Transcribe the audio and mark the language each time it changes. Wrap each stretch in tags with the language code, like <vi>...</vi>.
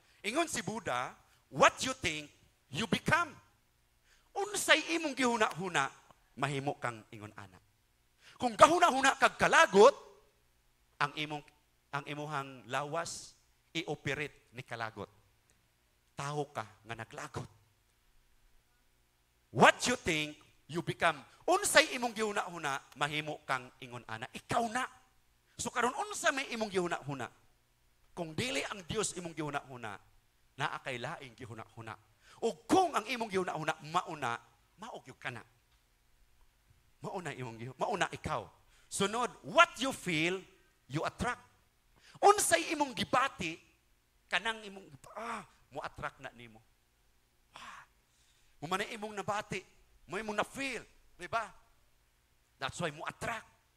<ceb>Ingon si Buddha,</ceb> <en>what you think, you become.</en> <ceb>Unsay imong gihuna-huna, mahimo kang ingon ana. Kung gahuna-huna kag kalagot, ang imuhang lawas i-operate ni kalagot. Tao ka nga naglagot.</ceb> <en>What you think, you become.</en> <ceb>Unsay imong gihuna-huna, mahimo kang ingon ana. Ikaw na. So karon unsa may imong gihuna-huna? Kung dili ang Dios imong gihuna-huna, naa kay laing gihuna-huna. O kung ang imong gihuna-huna mauna, maogyog ka na. Mauna ikaw.</ceb> <en>Sunod, what you feel, you attract.</en> <ceb>Unsay imong gibati, kanang imong mo attract na nimo. Mo man imong nabati, mo imong na feel, di ba?</ceb> <en>That's why</en> <ceb>mo attract.</ceb>